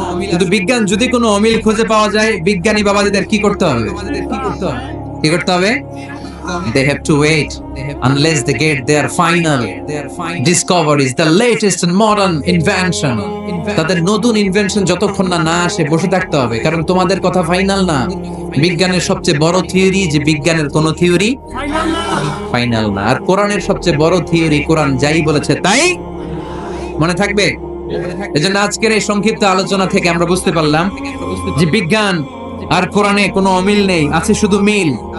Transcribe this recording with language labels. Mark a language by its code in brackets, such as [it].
[bn] কিন্তু বিজ্ঞান যদি কোনো অমিল খুঁজে পাওয়া যায়, বিজ্ঞানী বাবাদের কি করতে হবে? কি করতে হবে? [en] They have to wait unless they get their final discoveries, the latest and modern invention. [bn] তাদের নতুন ইনভেনশন যতক্ষণ না আসে বসে থাকতে হবে, কারণ তোমাদের কথা ফাইনাল না। বিজ্ঞানের সবচেয়ে বড় থিওরি যে বিজ্ঞানের কোন থিওরি ফাইনাল না, আর কোরআনের সবচেয়ে বড় থিওরি কোরআন যাই বলেছে তাই মনে থাকবে। এজন্য আজকের এই সংক্ষিপ্ত আলোচনা থেকে আমরা বুঝতে পারলাম যে বিজ্ঞান আর কোরআনে কোনো অমিল নেই, আছে শুধু মিল।